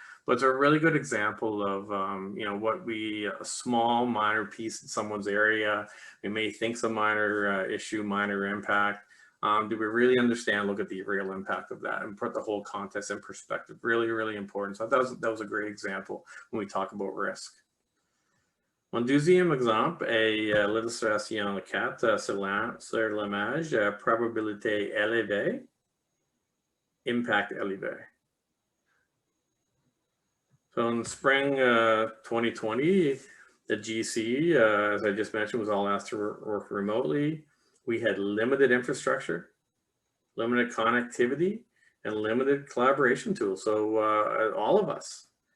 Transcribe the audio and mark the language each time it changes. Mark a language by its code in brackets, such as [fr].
[en] But it's a really good example of, a small minor piece in someone's area. We may think it's a minor issue, minor impact. Do we really understand, look at the real impact of that and put the whole context in perspective? Really, really important. So that was a great example when we talk about risk. [fr] Mon deuxième exemple est l'illustration 4 sur l'image, probabilité élevée, impact élevé. [en] So in the spring 2020, the GC, as I just mentioned, was all asked to work remotely. We had limited infrastructure, limited connectivity, and limited collaboration tools. So all of us